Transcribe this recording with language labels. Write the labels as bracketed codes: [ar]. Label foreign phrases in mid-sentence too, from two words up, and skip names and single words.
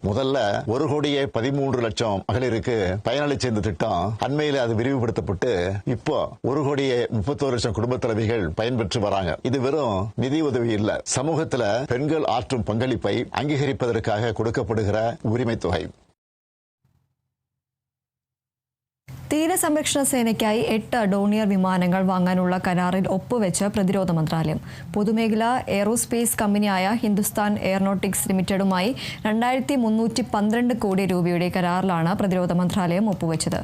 [ta] முதல்ல 1,13,00,000 மகளிருக்கு பயனளிச்ச இந்த திட்டம் அண்மையில அது விரிவுபடுத்தப்பட்டு இப்போ 1,31,00,000 குடும்ப தலைவிகள் பயன்பெற்று வராங்க. இது வெறும் நிதி உதவி இல்ல, சமூகத்துல பெண்கள் ஆற்றும் பங்களிப்பை அங்கீகரிப்பதற்காக கொடுக்கப்படுகிற உரிமை தொகை. [ml] തീരസംരക്ഷണ സേനയ്ക്കായി 8 ഡോണിയർ വിമാനങ്ങൾ വാങ്ങാനുള്ള കരാറിൽ ഒപ്പുവെച്ച് പ്രതിരോധ മന്ത്രാലയം. പൊതുമേഖലാ എയ്റോസ്പേസ് കമ്പനിയായ ഹിന്ദുസ്ഥാൻ എയറോനോട്ടിക്സ് ലിമിറ്റഡുമായി 2,312 കോടി രൂപയുടെ കരാറിലാണ് പ്രതിരോധ മന്ത്രാലയം ഒപ്പുവെച്ചത്.